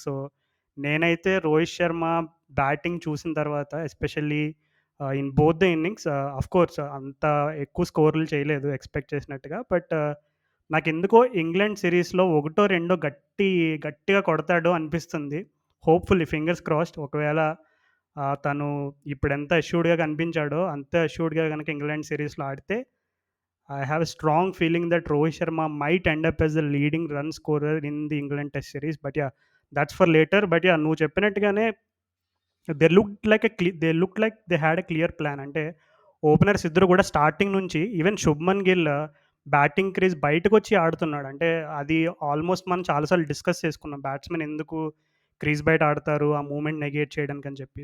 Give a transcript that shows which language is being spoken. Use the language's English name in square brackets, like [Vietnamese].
[Telugu] So, నేనైతే Rohit Sharma batting చూసిన తర్వాత [English] especially in both the innings of course [Telugu] అంత ఎక్కువ స్కోర్‌లు చేయలేదు ఎక్స్‌పెక్ట్ చేసినట్టుగా. బట్ నాకెందుకో ఇంగ్లాండ్ సిరీస్‌లో ఒకటో, రెండో గట్టిగా కొడతాడు అనిపిస్తుంది. [English] Hopefully fingers crossed. [Telugu] ఒకవేళ తను ఇప్పుడెంత అష్యూర్డ్‌గా కనిపించాడో, అంతే అష్యూర్డ్‌గా గనక ఇంగ్లాండ్ సిరీస్‌లో ఆడితే [English] I have a strong feeling that Rohit Sharma might end up as the leading run scorer in the England Test series. But yeah, that's for later. But yeah, [Telugu] నువ్వు చెప్పినట్టుగానే [English] They looked like they had a clear plan. [Telugu] అంటే openers ఇద్దరు కూడా starting నుంచి even Shubman Gill batting crease బయటకొచ్చి ఆడుతున్నాడు. అంటే అది ఆల్మోస్ట్ మనం చాలా సార్లు డిస్కస్ చేసుకున్నాం. బ్యాట్స్‌మెన్ ఎందుకు క్రీజ్ బయట ఆడతారు, ఆ మూవ్‌మెంట్ నెగేట్ చేయడానికని చెప్పి.